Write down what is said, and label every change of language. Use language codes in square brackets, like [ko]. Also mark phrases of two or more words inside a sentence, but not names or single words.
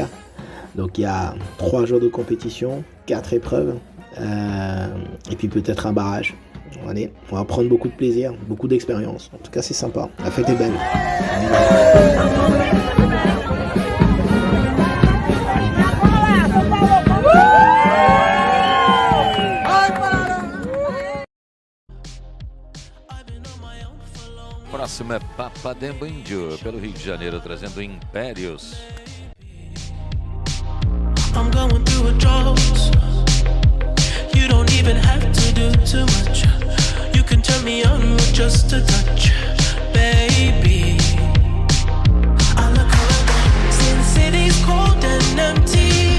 [fr] Donc il y a 3 jours de compétition, 4 épreuves et puis peut-être un barrage. Allez, on va prendre beaucoup de plaisir, beaucoup d'expérience. En tout cas c'est sympa, la fête est belle. [pt] Próximo é Papademba Indio, pelo Rio de Janeiro, trazendo Impérios. [en] I'm going through a drought. You don't even have to do too much. You can turn me on with just a touch, baby. I look around since city's cold and empty.